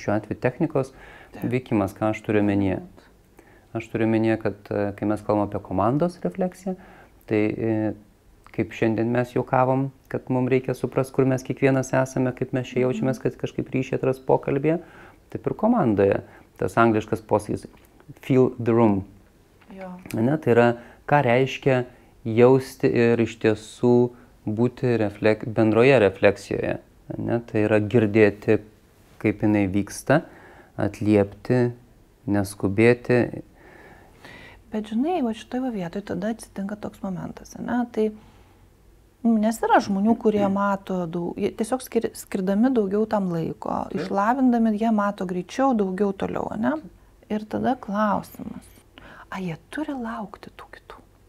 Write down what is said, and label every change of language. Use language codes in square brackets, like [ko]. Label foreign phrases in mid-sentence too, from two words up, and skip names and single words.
[lt] Šiuo atveju technikos veikimas, ką aš turiu omenyje. Aš turiu omenyje, kad kai mes kalbam apie komandos refleksiją, tai kaip šiandien mes juokavom, kad mums reikia suprasti, kur mes kiekvienas esame, kaip mes čia jaučiamės, kad kažkaip ryšį atras pokalbėje, taip ir komandoje. Tas angliškas posakis [en] feel the room. [lt] Tai yra, ką reiškia jausti ir iš tiesų būti bendroje refleksijoje. Tai yra girdėti, kaip jinai vyksta, atliepti, neskubėti. Bet žinai, va šitoje vietoje tada atsitinka toks momentas, tai nes yra žmonių, kurie mato tiesiog skirdami daugiau tam laiko, išlavindami, jie mato greičiau, daugiau toliau, Ir tada klausimas, jie turi laukti tų kitų?